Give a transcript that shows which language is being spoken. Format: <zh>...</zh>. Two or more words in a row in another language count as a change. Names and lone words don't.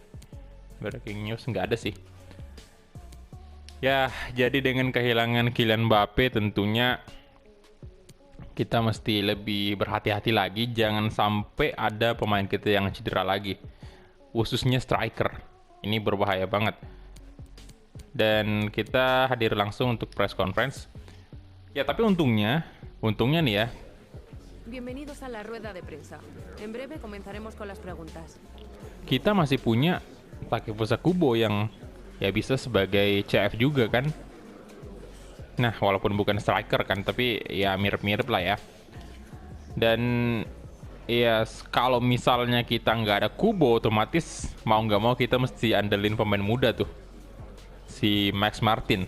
<en>Breaking news</en> <id>nggak ada sih. Ya, jadi dengan kehilangan Kylian Mbappe tentunya kita mesti lebih berhati-hati lagi, jangan sampai ada pemain kita yang cedera lagi. Khususnya striker. Ini berbahaya banget. Dan kita hadir langsung untuk</id> <en>press conference.</en> <id>Ya, tapi untungnya nih ya,</id> <es>Bienvenidos a la rueda de prensa. En breve comenzaremos con las preguntas.</es> <id>kita masih punya Takefusa Kubo yang ya bisa sebagai CF juga kan. Nah, walaupun bukan striker kan, tapi ya mirip-mirip lah ya. Dan ya kalau misalnya kita nggak ada Kubo, otomatis mau nggak mau kita mesti andelin pemain muda tuh, si Max Martin.</id>